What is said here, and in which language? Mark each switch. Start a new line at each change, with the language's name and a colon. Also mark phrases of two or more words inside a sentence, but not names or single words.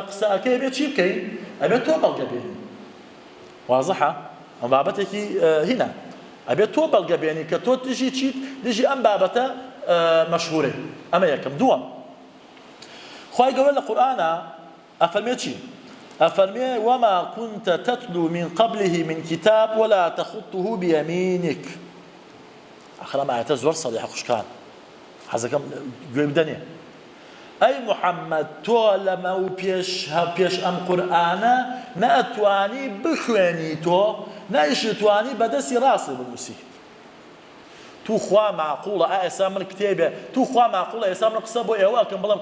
Central Kurdish: قسە ئەکەی ئەبێ چی بکەین ئەبێ تۆ بەڵگە بێنی واضحە ئەم بابەتێکی هینە ئەبێت تۆ بەڵگە بێنی کە تۆ دژی چیت دژی ئەم بابەتە مەشهورە ئەمە یەکەم دووەم خوای گەورە لە قورئانە ئەفەرمێ چی ئەفەرمێ
Arabic: وما كنت تتلو من قبله من كتاب ولا تخطه بيمينك
Central Kurdish: ئەخر ئەم ئاەتە زۆر سەریحە خوشکان حەزەکەم گوێ بدەنێ ئەی محەممەد تۆ لەمە و پێش ئەم قورئانە نەئەتوانی بخوێنی تۆ نەئیشتوانی بەدەستی ڕاستی بنووسی تو خوا معقوڵە ئێستا من کتێبێ تو خوا معقوڵە ئێستا من قسە بۆ ئێوە ئەکەم بەڵام